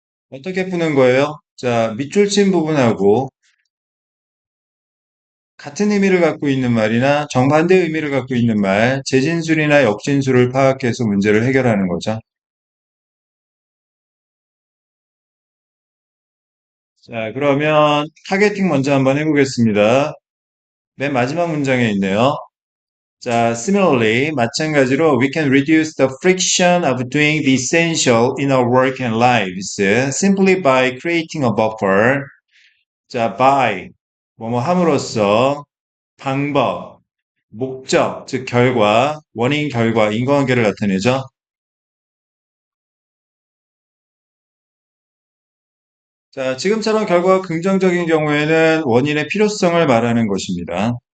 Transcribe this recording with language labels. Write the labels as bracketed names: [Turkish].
[Korean] 어떻게 푸는 거예요? 자, 밑줄 친 부분하고 같은 의미를 갖고 있는 말이나 정반대 의미를 갖고 있는 말, 재진술이나 역진술을 파악해서 문제를 해결하는 거죠. 자, 그러면 타겟팅 먼저 한번 해보겠습니다. 맨 마지막 문장에 있네요. [English] 자, similarly, [Korean] 마찬가지로 [English] we can reduce the friction of doing the essential in our work and lives simply by creating a buffer. [Korean] 자, by 뭐뭐 함으로써 방법, 목적, 즉 결과, 원인, 결과, 인과관계를 나타내죠. 자, 지금처럼 결과가 긍정적인 경우에는 원인의 필요성을 말하는 것입니다.